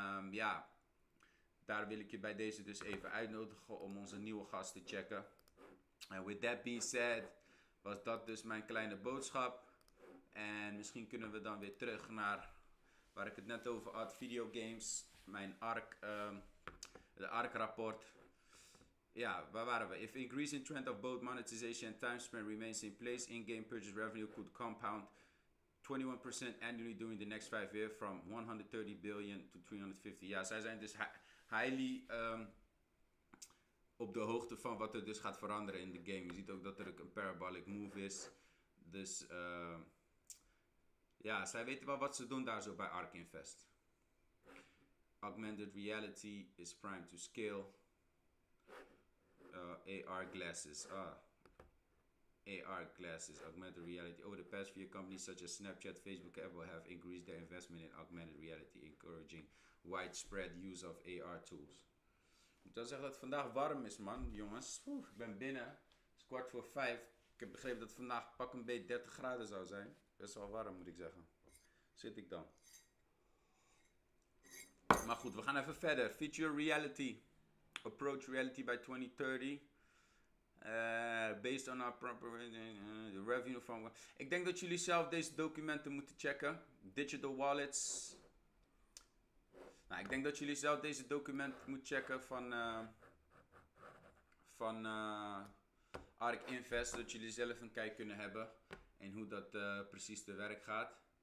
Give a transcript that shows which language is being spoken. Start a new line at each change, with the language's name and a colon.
Dutch: Ja, daar wil ik je bij deze dus even uitnodigen om onze nieuwe gast te checken. En
English: with that being said,
Dutch: was dat dus mijn kleine boodschap. En misschien kunnen we dan weer terug naar waar ik het net over had, videogames, mijn ARK, de ARK-rapport. Ja, waar waren we?
English: If increasing trend of both monetization and time spent remains in place, in-game purchase revenue could compound 21% annually during the next 5 years from 130 billion to 350.
Dutch: Ja, zij zijn dus
English: highly
Dutch: op de hoogte van wat er dus gaat veranderen in de game. Je ziet ook dat er een
English: parabolic move
Dutch: is. Dus ja, zij weten wel wat ze doen daar zo bij ARK Invest.
English: Augmented reality is primed to scale. AR glasses. AR glasses, augmented reality. Over the past few companies such as Snapchat, Facebook, Apple have increased their investment in augmented reality, encouraging widespread use of AR tools.
Dutch: Ik moet wel zeggen dat het vandaag warm is, man, jongens. Ik ben binnen. Het is 4:15. Ik heb begrepen dat het vandaag pak een beetje 30 graden zou zijn. Best wel warm, moet ik zeggen. Zit ik dan. Maar goed, we gaan even verder.
English: Feature reality. Approach reality by 2030. Based on our proper the revenue from.
Dutch: Ik denk dat jullie zelf deze documenten moeten checken.
English: Digital wallets.
Dutch: Nou, ik denk dat jullie zelf deze documenten moeten checken van ARK Invest, zodat jullie zelf een kijk kunnen hebben en hoe dat precies te werk gaat.